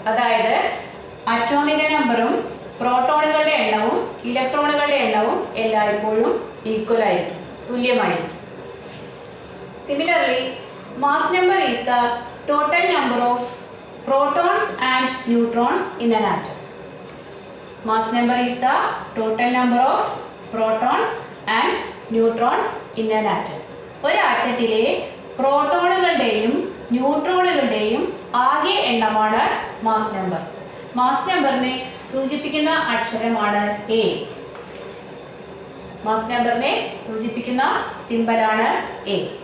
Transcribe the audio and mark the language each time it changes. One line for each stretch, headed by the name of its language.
Malayalam: അതായത് അറ്റോമിക് നമ്പറും പ്രോട്ടോണുകളുടെ എണ്ണവും ഇലക്ട്രോണുകളുടെ എണ്ണവും എല്ലായ്പ്പോഴും ഈക്വൽ ആയിരിക്കും, തുല്യമായിരിക്കും.
English: Similarly mass number is the total number of protons and neutrons in an atom. Mass number is the total number of protons and neutrons in an atom.
Malayalam: ഒരു ആറ്റത്തിലെ പ്രോട്ടോണുകളുടെയും ന്യൂട്രോണുകളുടെയും ആകെ എണ്ണമാണ് മാസ് നമ്പർ. മാസ് നമ്പറിനെ സൂചിപ്പിക്കുന്ന അക്ഷരമാണ് A. Mass നമ്പറിനെ സൂചിപ്പിക്കുന്ന സിംബലാണ് A.